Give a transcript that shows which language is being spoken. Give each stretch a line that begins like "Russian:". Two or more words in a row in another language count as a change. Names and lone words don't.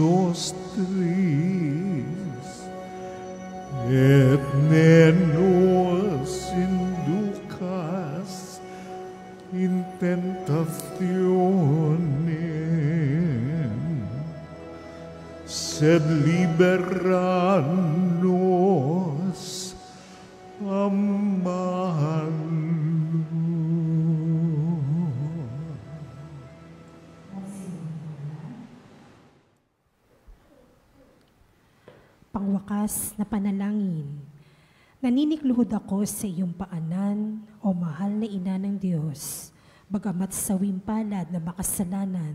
Latin: nostris, et ne nos inducas in tentationem, sed libera nos a malo.
Filipino: Pangwakas na panalangin, naninikluhod ako sa iyong paanan, o mahal na ina ng Diyos, bagamat sawing palad na makasalanan.